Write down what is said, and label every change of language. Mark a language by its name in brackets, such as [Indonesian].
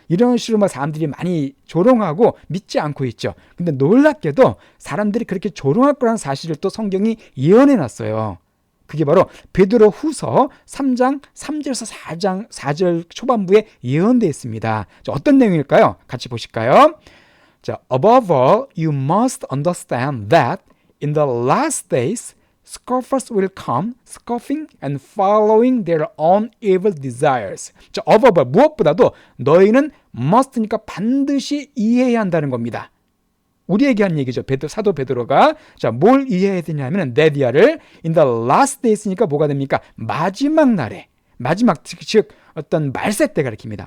[Korean] 이런 식으로 막 사람들이 많이 조롱하고 믿지 않고 있죠. 근데 놀랍게도 사람들이 그렇게 조롱할 거라는 사실을 또 성경이 예언해 놨어요. 그게 바로 베드로 후서 3장 3절에서 4절 초반부에 예언되어 있습니다. 자, 어떤 내용일까요? 같이 보실까요? [English] 자, above all, you must understand that in the last days, scoffers will come, scoffing and following their own evil desires. [Korean] 자, [English] above all, [Korean] 무엇보다도 너희는 must니까 반드시 이해해야 한다는 겁니다. 우리에게 한 얘기죠. 사도 베드로가 자, 뭘 이해해야 되냐면 네디아를 [English] in the last days [Korean] 니까 뭐가 됩니까? 마지막 날에, 마지막 즉 어떤 말세 때 가리킵니다.